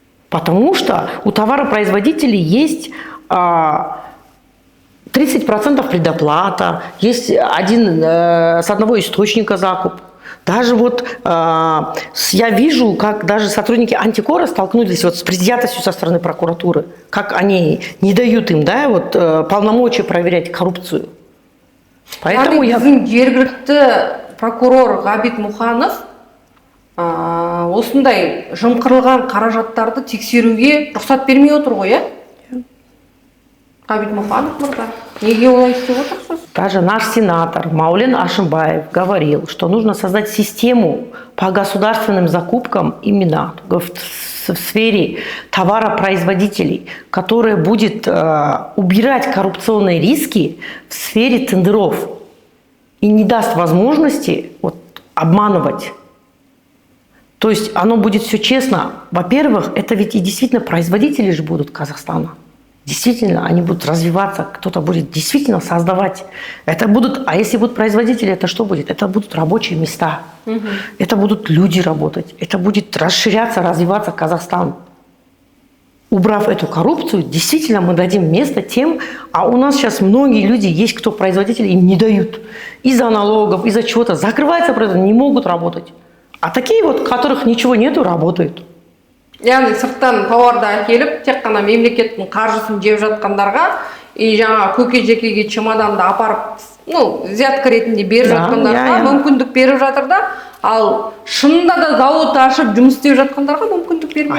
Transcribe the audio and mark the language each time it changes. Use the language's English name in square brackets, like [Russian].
[Russian] Потому что у товаропроизводителей есть 30% предоплата, есть с одного источника закуп. Даже вот я вижу, как даже сотрудники антикора столкнулись вот с предвзятостью со стороны прокуратуры, как они не дают им, да, вот, полномочия проверять коррупцию. Поэтому [Kazakh] біздің жергілікті прокурор Ғабит Мұханов осындай жымқырылған қаражаттарды тексеруге рұқсат бермей отыр ғой, иә? Ғабит Мұханов мырза, неге олай істеп отырсыз? [Russian] Даже наш сенатор Маулен Ашимбаев говорил, что нужно создать систему по государственным закупкам именно в сфере товаропроизводителей, которая будет убирать коррупционные риски в сфере тендеров и не даст возможности вот, обманывать. То есть оно будет все честно. Во-первых, это ведь и действительно производители же будут Казахстана. Действительно, они будут развиваться, кто-то будет действительно создавать. Это будут, а если будут производители, это что будет? Это будут рабочие места. Это будут люди работать. Это будет расширяться, развиваться Казахстан. Убрав эту коррупцию, действительно мы дадим место тем, а у нас сейчас многие люди, есть кто производители, им не дают. Из-за налогов, из-за чего-то. Закрывается производство, не могут работать. А такие вот, у которых ничего нету, работают. [Kazakh] Яғни сырттан тауарды әкеліп, тек қана мемлекеттің қаржысын жеп жатқандарға, жаңа көке-жекеге чемоданды апарып, взятка ретінде беріп жатқандарға мүмкіндік беріп жатыр да, ал шынында да зауыт ашып жұмыс істеп жатқандарға мүмкіндік бермейді.